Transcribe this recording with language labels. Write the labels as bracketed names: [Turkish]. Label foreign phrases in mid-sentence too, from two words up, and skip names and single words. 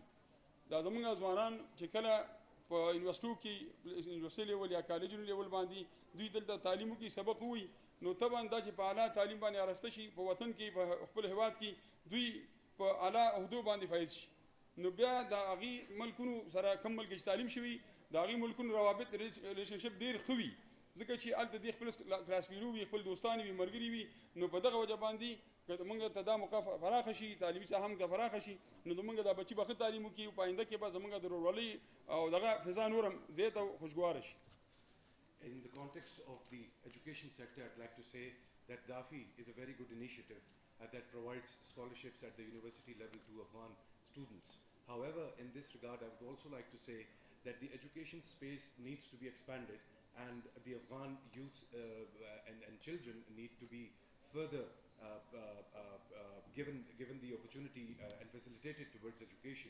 [Pashto] دا زموږ ځوانان چې کله په یونیورسټو کې [English] university level [Pashto] یا کالجونو لیول باندې دوی دلته تعلیم وکړي، سبق ووایي، نو طبعا دا چې په اعلی تعلیم باندې ارسته شي په وطن کې، په خپل هیواد کې دوی په اعلی عهدو باندې فایز شي، نو بیا د هغې ملکونو سره کم ملک چې تعلیم شوي د هغې ملکونو روابط ریلیشنشپ ډېر ښه وي، ځکه چې هلته دې خپل [English] class fellow [Pashto] وي، خپل دوستان وي، ملګري وي. نو په دغه وجه باندې که موږ ته دا موقع پراخه شي، تعلیمي ساحه موږ ته پراخه شي، نو زموږ دا بچي به ښه تعلیم وکړي، په آینده کې به زموږ د ورورولۍ او دغه فضا نور هم زیاته او خوشګواره شي. [English] In the context of the education sector, I'd like to say that DAFI is a very good initiative that provides scholarships at the university level to Afghan students. However, in this regard, I would also like to say that the education space needs to be expanded and the Afghan youth and children need to be further given the opportunity and facilitated towards education.